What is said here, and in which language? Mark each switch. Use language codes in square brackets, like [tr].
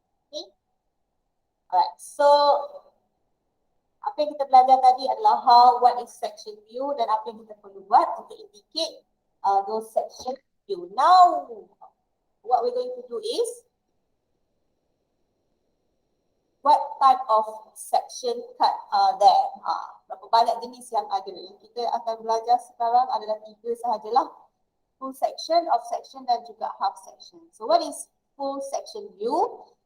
[ms] Okay. Alright, so apa yang kita belajar tadi adalah [en] what is section view [ms] dan apa yang kita perlu buat untuk [en] indicate those section view. Now, what we're going to do is what type of section cut are there? [ms] Berapa banyak jenis yang ada? Yang kita akan belajar sekarang adalah 3 sahajalah. [en] Full section, off section dan juga half section. So what is full section view?